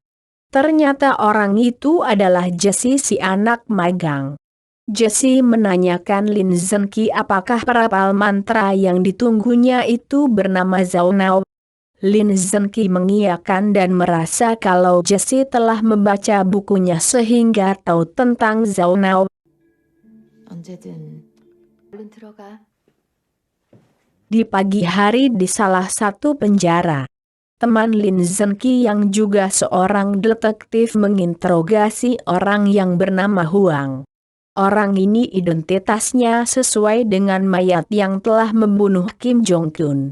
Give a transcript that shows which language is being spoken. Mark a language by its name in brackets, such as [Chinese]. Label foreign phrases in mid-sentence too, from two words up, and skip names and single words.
[Indonesian] Ternyata orang itu adalah Jesse si anak magang. Jesse menanyakan Lin Zhenqi apakah perapal mantra yang ditunggunya itu bernama Zhao Nao. Lin Zhenqi mengiyakan dan merasa kalau Jesse telah membaca bukunya sehingga tahu tentang Zhao Nao. [Korean] 언제든 얼른 들어가. [Indonesian] Di pagi hari di salah satu penjara, teman Lin Zhenqi yang juga seorang detektif menginterogasi orang yang bernama Huang. Orang ini identitasnya sesuai dengan mayat yang telah membunuh Kim Jong-un.